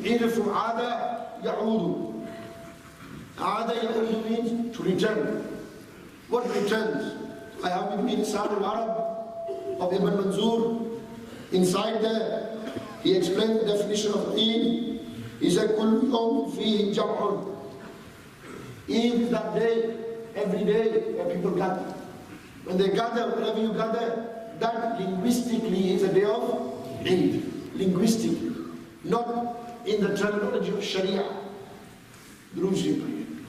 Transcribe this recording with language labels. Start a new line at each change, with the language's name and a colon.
English: Eid is from Ada Ya'udu. Ada Ya'udu means to return. What returns? I have with me the Sa'ad al-Arab of Ibn Mansur. Inside there, he explained the definition of Eid. He said,
Arabic: كُلُّ يَوْمٍ فِيهِ جَمْعٌ.
English: Eid is that day, every day, where people gather. When they gather, wherever you gather, that linguistically is a day of Eid. Linguistically. Not in the terminology of Sharia. The rules you pray.